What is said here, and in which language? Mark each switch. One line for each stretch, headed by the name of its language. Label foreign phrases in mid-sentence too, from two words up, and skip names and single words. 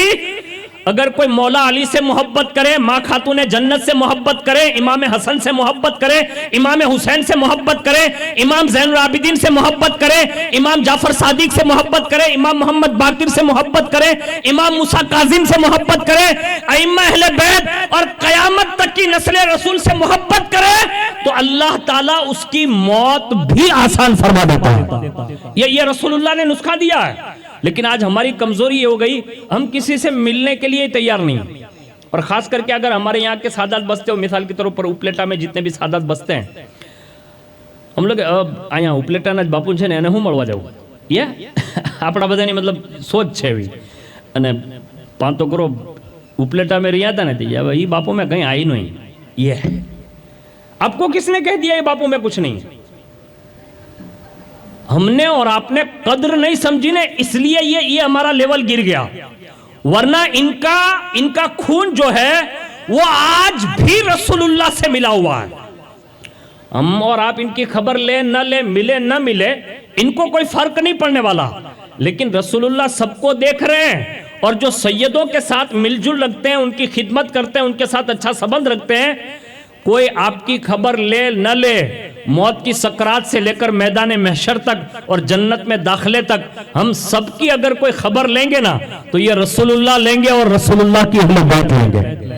Urdu: اگر کوئی مولا علی سے محبت کرے، ماں خاتون جنت سے محبت کرے، امام حسن سے محبت کرے، امام حسین سے محبت کرے، امام زین العابدین سے محبت کرے، امام جعفر صادق سے محبت کرے، امام محمد باقر سے محبت کرے، امام موسیٰ کاظم سے محبت کرے، ائمہ اہل بیت اور قیامت تک کی نسل رسول سے محبت کرے تو اللہ تعالیٰ اس کی موت بھی آسان فرما دیتا ہے۔ یہ رسول اللہ نے نسخہ دیا ہے۔ لیکن آج ہماری کمزوری یہ ہو گئی، ہم کسی سے ملنے کے لیے تیار نہیں، اور خاص کر کے اگر ہمارے یہاں کے سادات بستے ہو، مثال کے طور پر اپلیٹا میں جتنے بھی سادات بستے ہیں، ہم لوگ آیا
Gujarati: ઉપલેટા ના બાપુ છે ને એને હું મળવા જાઉં, આપણા બધાની મતલબ સોચ છે એવી, અને પાંતો કરો ઉપલેટા में રહ્યા હતા ને
Urdu: یہ باپو میں کہیں آئی نہیں، یہ آپ کو کس نے کہہ دیا یہ باپو میں کچھ نہیں? ہم نے اور آپ نے قدر نہیں سمجھی نے، اس لیے یہ ہمارا لیول گر گیا، ورنہ ان کا خون جو ہے وہ آج بھی رسول اللہ سے ملا ہوا ہے۔ ہم اور آپ ان کی خبر لے نہ لے، ملے نہ ملے، ان کو کوئی فرق نہیں پڑنے والا، لیکن رسول اللہ سب کو دیکھ رہے ہیں، اور جو سیدوں کے ساتھ مل جل رکھتے ہیں، ان کی خدمت کرتے ہیں، ان کے ساتھ اچھا سبند رکھتے ہیں، کوئی آپ کی خبر لے نہ لے، موت کی سکرات سے لے کر میدان محشر تک اور جنت میں داخلے تک ہم سب کی اگر کوئی خبر لیں گے نا تو یہ رسول اللہ لیں گے اور رسول اللہ کی اہل بیت لیں گے۔